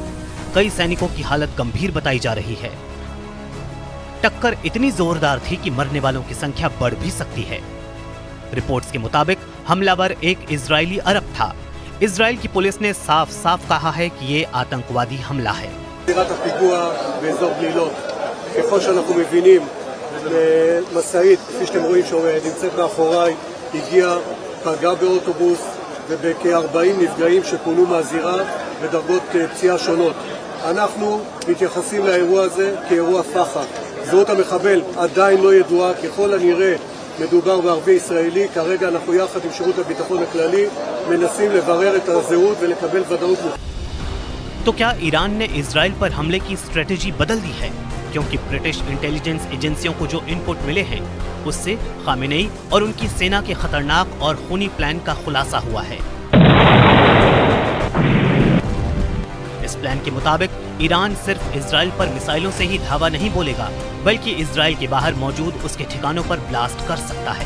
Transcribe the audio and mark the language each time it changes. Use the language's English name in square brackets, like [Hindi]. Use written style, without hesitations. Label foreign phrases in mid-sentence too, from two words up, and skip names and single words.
[Hindi] कई सैनिकों की हालत गंभीर बताई जा रही है। टक्कर इतनी जोरदार थी कि मरने वालों की संख्या बढ़ भी सकती है। रिपोर्ट्स के मुताबिक हमलावर एक इजरायली अरब था। इजरायल की पुलिस ने साफ साफ कहा है कि ये आतंकवादी हमला है। [Hebrew] פגע באוטובוס ובכ-40 נפגעים שפונו מהזירה בדרגות פציעה שונות. אנחנו מתייחסים לאירוע הזה כאירוע פח"ע. זהות המחבל עדיין לא ידועה, ככל הנראה מדובר בערבי ישראלי. כרגע אנחנו יחד עם שירות הביטחון הכללי מנסים לברר את הזהות ולקבל ודאות. [Hindi] तो क्या ईरान ने इजरायल पर हमले की स्ट्रेटेजी बदल दी है? क्योंकि [English] British intelligence agencies [Hindi] को जो इनपुट मिले हैं उससे खामेनेई और उनकी सेना के खतरनाक और खूनी प्लान का खुलासा हुआ है। इस प्लान के मुताबिक ईरान सिर्फ इजरायल पर मिसाइलों से ही धावा नहीं बोलेगा, बल्कि इजरायल के बाहर मौजूद उसके ठिकानों पर ब्लास्ट कर सकता है।